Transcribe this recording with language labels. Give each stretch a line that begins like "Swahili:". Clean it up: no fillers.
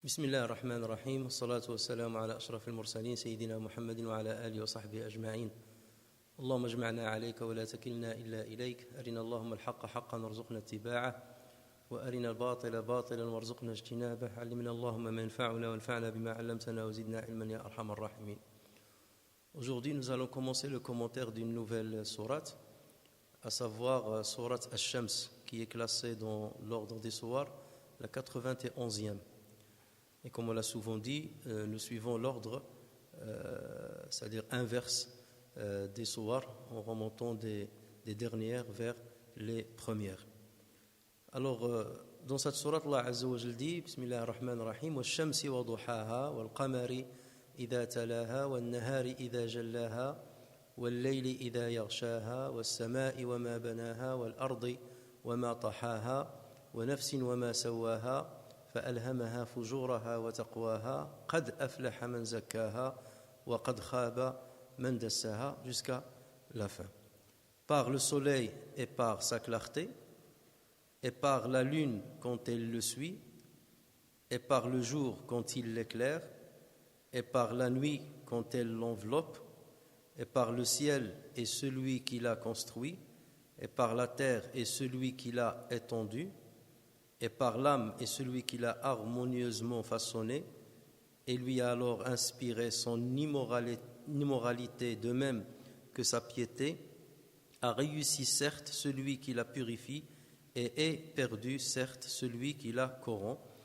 Arabic: بسم الله الرحمن الرحيم والصلاة والسلام على أشرف المرسلين سيدنا محمد وعلى آله وصحبه أجمعين. اللهم اجمعنا عليك ولا تكلنا إلا إليك. أرنا اللهم الحق حقا وارزقنا اتباعه وأرنا الباطل باطلا وارزقنا اجتنابه. علمنا اللهم ما ينفعنا وانفعنا بما علمتنا وزدنا علما يا أرحم الراحمين.
French: Aujourd'hui, nous allons commencer le commentaire d'une nouvelle sourate, à savoir sourate Ash-Shams, qui est classée dans l'ordre des sourates, la 91e. Et comme on l'a souvent dit, nous suivons l'ordre, c'est-à-dire inverse des sourates, en remontant des dernières vers les premières. Alors, dans cette sourate, Allah Azza wa Jal dit,
Arabic: Bismillah ar-Rahman ar-Rahim, وَالشَّمْسِ وَضُحَاهَا وَالْقَمَرِ إِذَا تَلَاهَا وَالنَّهَارِ إِذَا جَلَّاهَا وَاللَّيْلِ إِذَا يَغْشَاهَا وَالسَّمَاءِ وَمَا بَنَاهَا وَالْأَرْضِ وَمَا طَحَاهَا وَنَفْسٍ وَمَا سَوَّاهَا فألهمها فجورها وتقواها قد أفلح من زكاها وقد خاب من دساها
French: jusqu'à la fin. Par le soleil et par sa clarté, et par la lune quand elle le suit, et par le jour quand il l'éclaire, et par la nuit quand elle l'enveloppe, et par le ciel et celui qui l'a construit, et par la terre et celui qui l'a étendue, et par l'âme et celui qui l'a harmonieusement façonné, et lui a alors inspiré son immoralité de même que sa piété, a réussi certes celui qui la purifie, et est perdu certes celui qui la corrompt.